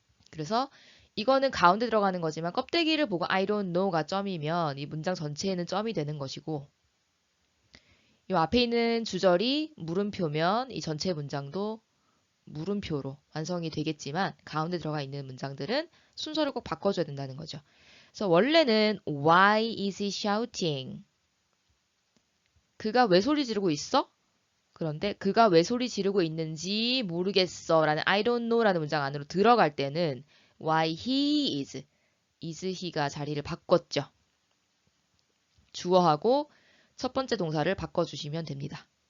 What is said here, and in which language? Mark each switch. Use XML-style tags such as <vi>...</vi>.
<ko>그래서 이거는 가운데 들어가는 거지만 껍데기를 보고</ko> <en>I don't know</en> <ko>가 점이면 이 문장 전체에는 점이 되는 것이고 이 앞에 있는 주절이 물음표면 이 전체 문장도 물음표로 완성이 되겠지만 가운데 들어가 있는 문장들은 순서를 꼭 바꿔줘야 된다는 거죠. 그래서 원래는</ko> <en>Why is he shouting?</en> <ko>그가 왜 소리 지르고 있어? 그런데 그가 왜 소리 지르고 있는지 모르겠어 라는</ko> <en>I don't know</en> <ko>라는 문장 안으로 들어갈 때는</ko> <en>Why he is he</en> <ko>가 자리를 바꿨죠. 주어하고 첫 번째 동사를 바꿔주시면 됩니다.</ko>